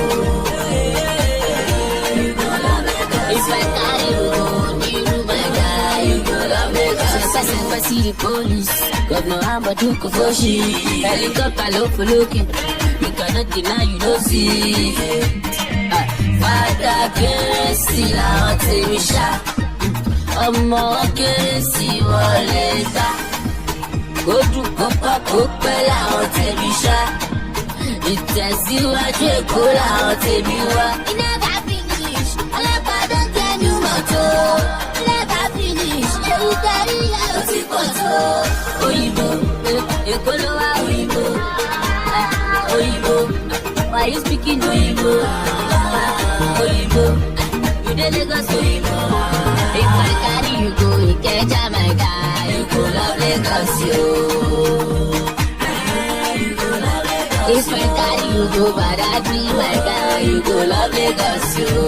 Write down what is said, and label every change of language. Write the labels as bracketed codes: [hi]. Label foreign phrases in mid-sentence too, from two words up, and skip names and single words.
[pcm] If I carry you go Niru, my guy, you go love Lagos. If I see the police, Governor Ambadu Kofoshi, helicopter low for looking, you cannot deny you don't see. [yo] Fada kérésì làwọn tèmi ṣá, ọmọ kérésì wọlé ta. Kó dùn kó pọ̀ kó pẹ́ làwọn tèmi ṣá, ìtẹ̀síwájú Èkó làwọn tèmi wá. [pcm] E never finish, ọlọ́pàá don get new motor. E never finish, [yo] ewu tẹ̀rí ẹ̀ ò ti pọ̀ tó. Òyìnbó, Èkó ló wá òyìnbó. [pcm] Oyinbo, why you speaking Oyinbo? Oyinbo, you dey Lagos Oyinbo. If I carry you go Ikeja, my guy, you go love Lagos yo. If I carry you go Badagry, my guy, you go love Lagos yo.